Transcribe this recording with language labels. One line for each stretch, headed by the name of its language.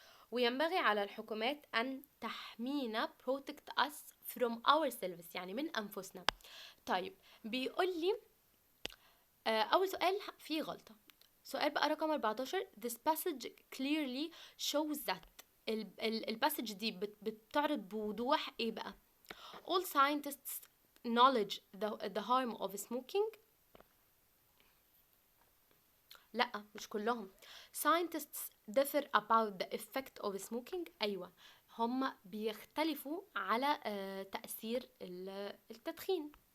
Arabic: وينبغي على الحكومات أن تحمينا
English: protect us from ourselves،
Arabic: يعني من أنفسنا. طيب، بيقول لي أول سؤال فيه غلطة. سؤال بقى رقم 14
English: this passage clearly shows that
Arabic: الباسج دي بتعرض بوضوح ايه بقى
English: all scientists acknowledge the harm of smoking.
Arabic: لا، مش كلهم.
English: scientists differ about the effect of smoking.
Arabic: ايوه، هم بيختلفوا على تأثير التدخين.